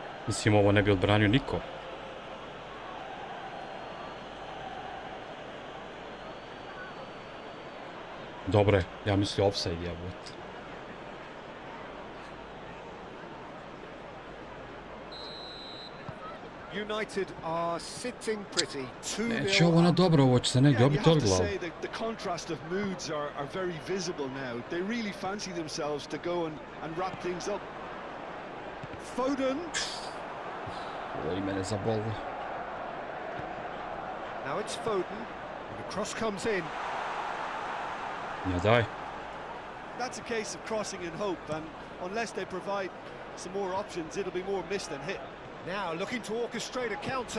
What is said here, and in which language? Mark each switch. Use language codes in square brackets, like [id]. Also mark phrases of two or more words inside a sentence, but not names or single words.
[bs] Mislim, ovo ne bi odbranio niko. Dobro je, ja mislim offside je bot. [en] United are sitting pretty. [bs] Neće ovo na dobro, ovo će se negdje obiti od glavu. [en] The contrast of moods are very visible now. They really fancy themselves to go and wrap things up. Foden. [bs] Ovo i mene zabolilo. [en] Now it's Foden. And the cross comes in. [bs] Ja daj. [en] That's a case of crossing in hope, and unless they provide some more options, it'll be more miss than hit. Now looking to orchestrate a counter.